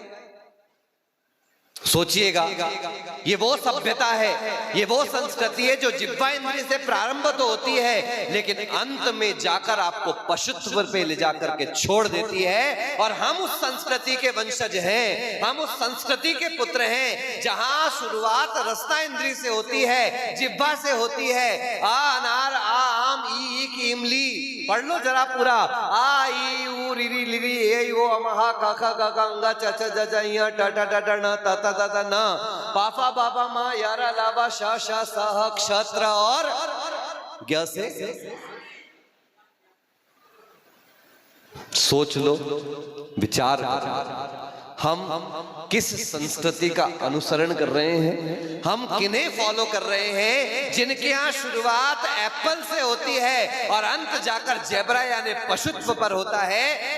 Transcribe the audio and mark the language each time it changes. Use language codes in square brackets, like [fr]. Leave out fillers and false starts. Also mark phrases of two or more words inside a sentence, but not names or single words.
[hi] सोचिएगा, ये वो सभ्यता है, ये वो संस्कृति है जो जिह्वा इंद्रिय से प्रारंभ तो होती है लेकिन अंत में जाकर आपको पशुत्व पे ले जाकर के छोड़ देती है। और हम उस संस्कृति के वंशज हैं, हम उस संस्कृति के पुत्र हैं जहां शुरुआत रसना इंद्रिय से होती है, जिह्वा से होती है। आ अनार, आ आम, ई ईख, इमली। पढ़ लो जरा पूरा। आ ई उ री री लिरी ए ओ अमहा का खा गा गा अंगा च च ज ज य ट ट ट न त त त त न पाफा बाबा मा यारा लावा शा शा सह क्षत्र और ज्ञ से। सोच लो, विचार करो, हम किस संस्कृति का अनुसरण कर रहे हैं, हम किन्हें फॉलो कर रहे हैं जिनके यहाँ शुरुआत एप्पल से होती है और अंत जाकर जेब्रा यानी पशुत्व पर होता है।